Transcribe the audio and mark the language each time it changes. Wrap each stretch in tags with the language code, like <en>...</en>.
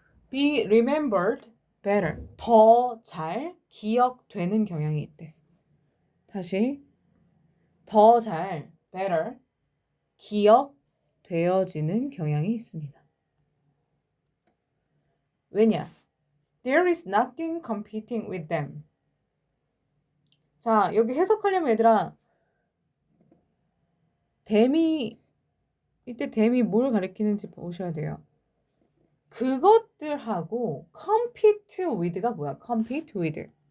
<en>be remembered better.</en> <ko>더 잘 기억되는 경향이 있대. 다시. 더 잘,</ko> <en>better,</en> <ko>기억되어지는 경향이 있습니다. 왜냐?</ko> <en>There is nothing competing with them.</en> <ko>자, 여기 해석하려면 얘들아, 이때 댐이 뭘 가리키는지 보셔야 돼요. 그것들하고</ko> <en>compete with</en> <ko>가 뭐야?</ko> <en>compete with.</en>